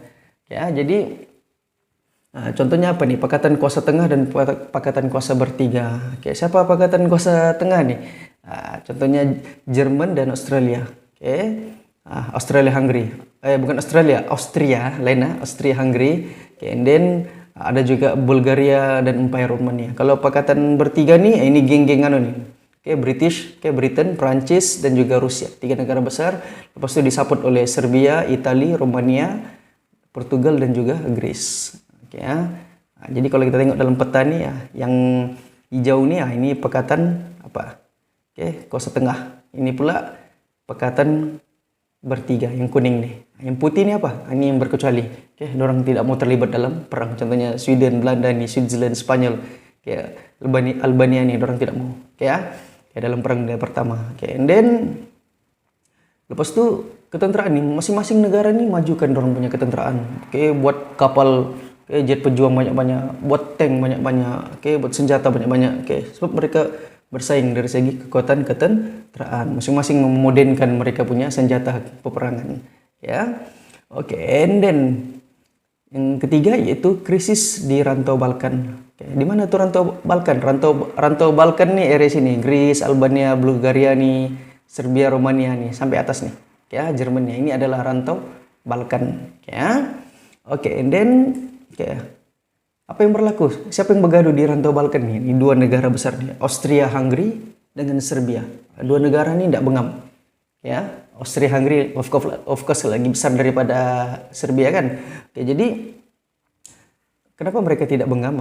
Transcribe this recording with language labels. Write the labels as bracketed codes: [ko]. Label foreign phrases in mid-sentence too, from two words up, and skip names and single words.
[ms] Jadi contohnya apa nih? Pakatan kuasa tengah dan pakatan kuasa bertiga. Siapa pakatan kuasa tengah nih? Contohnya Jerman dan Australia. Australia Hungary. Bukan Australia, Austria, lainnya Austria Hungary. Okay, [en] and then [ms] ada juga Bulgaria dan Empire Romania. Kalau pakatan bertiga nih, ini geng-geng anu nih. Oke, British, Britain, Prancis dan juga Rusia. 3 negara besar. Lepas itu disupport oleh Serbia, Italia, Romania, Portugal dan juga Greece. Oke ya. Jadi kalau kita tengok dalam peta nih ya, yang hijau nih ya, ini pekatan apa? Oke, Kosa Tengah. Ini pula pekatan bertiga, yang kuning nih. Yang putih ini apa? Ini yang berkecuali. Oke, orang tidak mau terlibat dalam perang. Contohnya Sweden, Belanda nih, Switzerland, Spanyol, kayak Albania nih, orang tidak mau. Oke ya. Kayak dalam perang dunia pertama. Oke, [en] and then [ms] lepas itu ketenteraan nih, masing-masing negara nih majukan orang punya ketenteraan. Oke, buat kapal, jet pejuang banyak-banyak, buat tank banyak-banyak, buat senjata banyak-banyak. Sebab mereka bersaing dari segi kekuatan ketenteraan. Masing-masing memodenkan mereka punya senjata peperangan. Ya, oke, [en] and then [ms] yang ketiga yaitu krisis di rantau Balkan. Di mana tuh rantau Balkan? Rantau Balkan nih area sini, Greece, Albania, Bulgaria nih, Serbia, Romania nih, sampai atas nih. Ya, Jerman. Ini adalah rantau Balkan. Ya, oke, [en] and then [ms] apa yang berlaku? Siapa yang bergaduh di rantau Balkan nih? Ini 2 negara besar nih, Austria Hungary dengan Serbia. 2 negara ini tidak bengam. Ya, Austria Hungary [en] of course [ms] lagi besar daripada Serbia kan. Oke, jadi kenapa mereka tidak bengam?